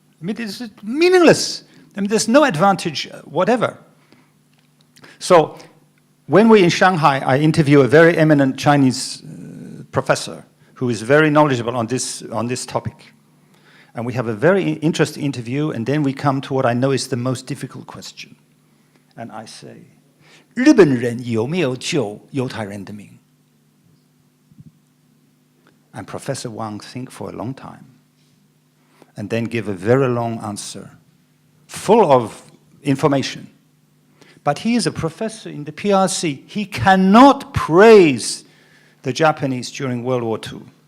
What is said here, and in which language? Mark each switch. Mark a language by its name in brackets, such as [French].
[English] I mean, it's meaningless. I mean, there's no advantage whatever. So when we're in Shanghai, I interview a very eminent Chinese professor who is very knowledgeable on this topic. And we have a very interesting interview, and then we come to what I know is the most difficult question. And I say, [Chinese] 日本人有没有救犹太人的命? [English] And Professor Wang think for a long time, and then give a very long answer, full of information. But he is a professor in the PRC. He cannot praise the Japanese during World War II.